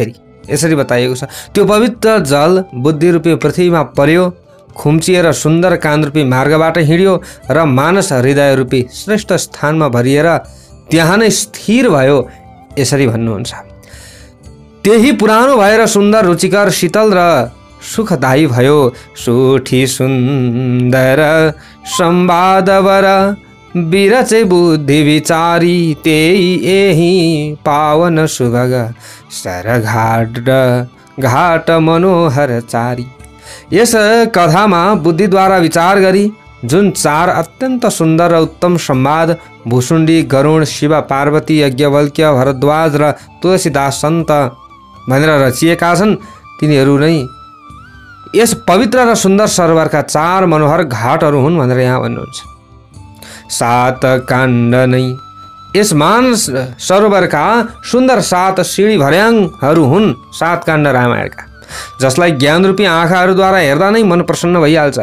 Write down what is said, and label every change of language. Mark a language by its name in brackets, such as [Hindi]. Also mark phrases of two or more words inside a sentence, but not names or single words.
[Nepali] फेरि यसरी बताइएको छ, त्यो पवित्र जल बुद्धि रूपी पृथ्वीमा पर्यो, खुम्चिएर सुन्दर कान रूपी मार्गबाट हिँड्यो र मानस हृदय रूपी श्रेष्ठ स्थानमा भरिएर त्यहाँ नै स्थिर भयो। यसरी भन्नुहुन्छ। त्यही पुरानो भएर सुन्दर रुचिकर शीतल र सुखदायी भयो। [Awadhi] सुठी सुन्दर संवादवर बिरचे बुद्धि विचारी, त्यही यही पावन सुभग सरघाट घाट मनोहर चारी। [Nepali] यस कथामा बुद्धिद्वारा विचार गरी जुन चार अत्यन्त सुन्दर र उत्तम संवाद भुसुण्डी, गरुण, शिव पार्वती, यज्ञवल्क्य, भरद्वाज र तुलसीदास सन्त भनेर रचिएका छन्, तिनीहरू नै यस पवित्र र सुन्दर सरोवरका चार मनोहर घाटहरू हुन् भनेर यहाँ भन्नुहुन्छ। सात काण्ड नै यस मानस सरोवरका सुन्दर सात सिँढी भर्याङहरू हुन्, सात काण्ड रामायणका, जसलाई ज्ञान रूपी आँखाहरूद्वारा हेर्दा नै मन प्रसन्न भइहाल्छ।